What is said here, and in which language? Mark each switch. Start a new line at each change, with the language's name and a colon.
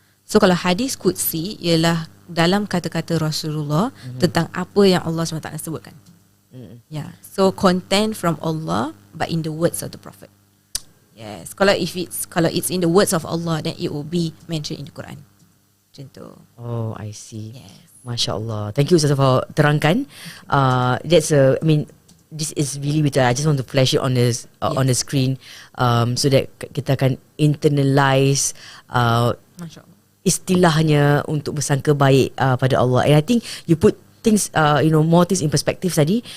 Malay: So kalau hadis qudsi ialah dalam kata-kata Rasulullah tentang apa yang Allah SWT sebutkan.
English: Yeah. So content from Allah but in the words of the Prophet. Yes.
Malay: Kalau
English: it's in the words of Allah, then it will be mentioned in the Quran.
Malay: Macam tu.
English: Oh, I see. Yes.
Arabic: Masya Allah.
English: Thank you Ustazah for
Malay: terangkan.
English: This is really
Malay: betul.
English: I just want to flash it on the screen, so that
Malay: kita akan
English: internalize
Arabic: Masya Allah.
Malay: istilahnya untuk bersangka baik pada Allah.
English: And I think you put things, more things in perspective
Malay: tadi.